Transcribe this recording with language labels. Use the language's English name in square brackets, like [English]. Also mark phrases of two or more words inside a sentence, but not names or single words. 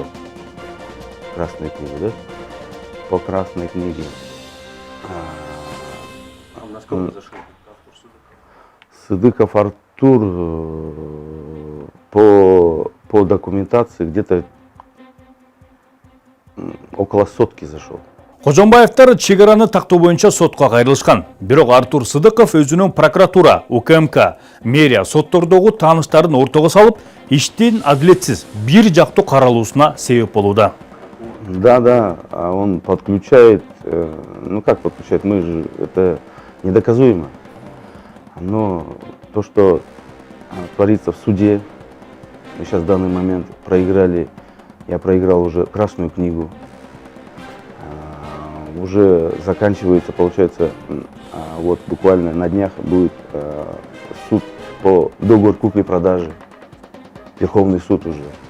[Russian] Красную книгу, да? По красной книге. Сыдыков Артур по документации где-то около сотки зашел. [Kyrgyz] Кожомбаевтар чек араны тактоо боюнча сотко кайрылышкан. Бирок Артур Сыдыков өзүнүн прокуратура, УКМК, мэрия соттордогу тааныштарын ортого салып, иштин адилетсиз бир жактуу каралуусуна себеп болууда. [Russian] Да, он подключает, ну как подключает, мы же, это недоказуемо. Но то, что творится в суде, мы сейчас в данный момент проиграли, я проиграл уже Красную книгу, уже заканчивается, получается, вот буквально на днях будет суд по договору купли-продажи, Верховный суд уже.